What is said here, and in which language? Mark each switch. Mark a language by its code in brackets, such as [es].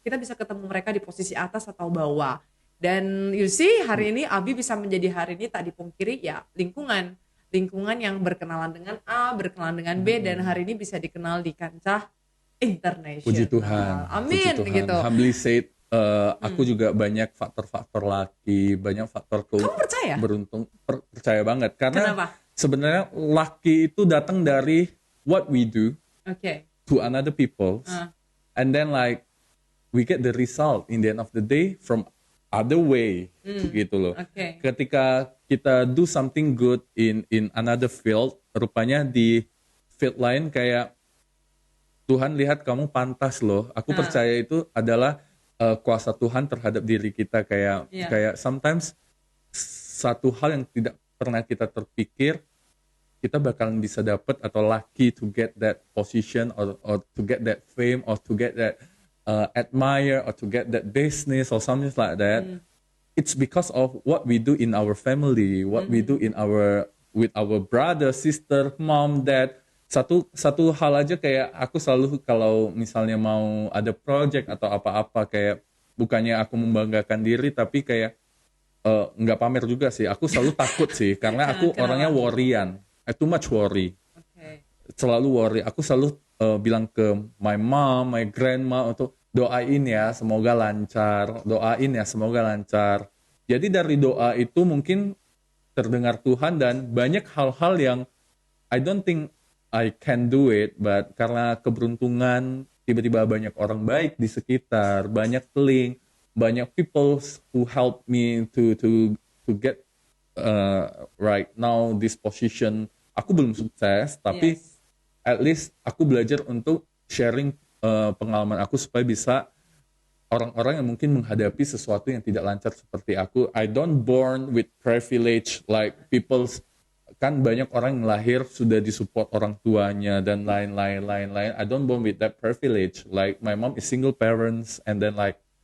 [id] Kita bisa ketemu mereka di posisi atas atau bawah. Dan [en] you see, [id] hari ini Abi bisa menjadi hari ini tak dipungkiri ya lingkungan yang berkenalan dengan A, berkenalan dengan B, dan hari ini bisa dikenal di kancah internasional. Puji Tuhan. Amin Puji Tuhan. gitu. [en] Humbly said, [id] aku juga banyak faktor-faktor lucky, banyak faktor Kamu percaya? beruntung. Percaya banget karena Kenapa? sebenarnya lucky itu datang dari [en] what we do [id] Oke. [en] to another people, and then like we get the result in the end of the day from other way [id] gitu loh. Oke. Ketika kita [en] do something good in another field, [id] rupanya di field lain kayak Tuhan lihat kamu pantas loh. Aku percaya itu adalah kuasa Tuhan terhadap diri kita kayak Iya. kayak [en] sometimes [id] satu hal yang tidak pernah kita terpikir kita bakalan bisa dapat atau [en] lucky to get that position or to get that fame or to get that admire or to get that business or something like that. It's because of what we do in our family, what we do in with our brother, sister, mom, dad. [id] Satu hal aja kayak aku selalu kalau misalnya mau ada project atau apa-apa kayak bukannya aku membanggakan diri tapi kayak nggak pamer juga sih. Aku selalu takut sih karena aku orangnya worryan. [en] Too much worry. [id] Oke. Selalu worry. Aku selalu bilang ke [en] my mom, my grandma [id] untuk doain ya semoga lancar. Doain ya semoga lancar. Jadi dari doa itu mungkin terdengar Tuhan dan banyak hal-hal yang [en] I don't think I can do it, [id] but karena keberuntungan tiba-tiba banyak orang baik di sekitar, banyak link, banyak [en] people who help me to get right now this position. [id] Aku belum sukses, tapi [en] Yes. at least [id] aku belajar untuk sharing pengalaman aku supaya bisa orang-orang yang mungkin menghadapi sesuatu yang tidak lancar seperti aku. [en] I don't born with privilege like people. [id] Kan banyak orang yang lahir sudah disupport orang tuanya dan lain-lain. [en] I don't born with that privilege. Like my mom is single parents and then like